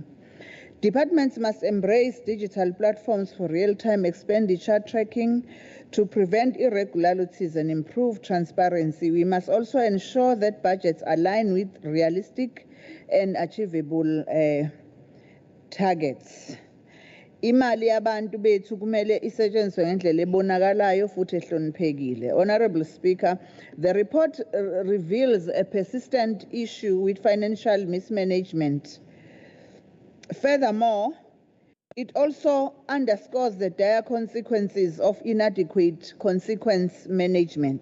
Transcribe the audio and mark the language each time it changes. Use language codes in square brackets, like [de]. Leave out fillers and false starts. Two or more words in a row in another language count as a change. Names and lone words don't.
[en] Departments must embrace digital platforms for real-time expenditure tracking to prevent irregularities and improve transparency. We must also ensure that budgets align with realistic and achievable targets. [zu] Imali yabantu bethu kumele isetshenziswe ngendlela ebonakalayo futhi ehloniphekile. [en] Honorable Speaker, the report reveals a persistent issue with financial mismanagement. Furthermore, it also underscores the dire consequences of inadequate consequence management.